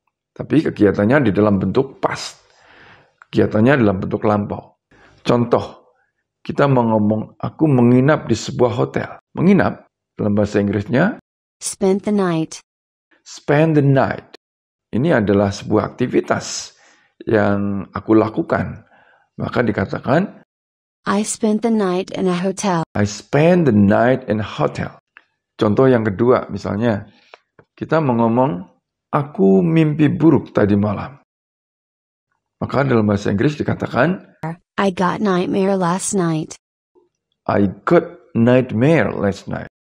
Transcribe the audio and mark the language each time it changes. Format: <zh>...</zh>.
<id>Tapi kegiatannya di dalam bentuk past. Kegiatannya dalam bentuk lampau. Contoh, kita mau ngomong, aku menginap di sebuah hotel. Menginap, dalam bahasa Inggrisnya,</id> <en>spend the night. Spend the night.</en> <id>Ini adalah sebuah aktivitas yang aku lakukan. Maka dikatakan,</id> <en>I spent the night in a hotel. I spend the night in a hotel.</en> <id>Contoh yang kedua, misalnya, kita mau ngomong, aku mimpi buruk tadi malam. Maka dalam bahasa Inggris dikatakan,</id> <en>I got nightmare last night. I got nightmare last night.</en>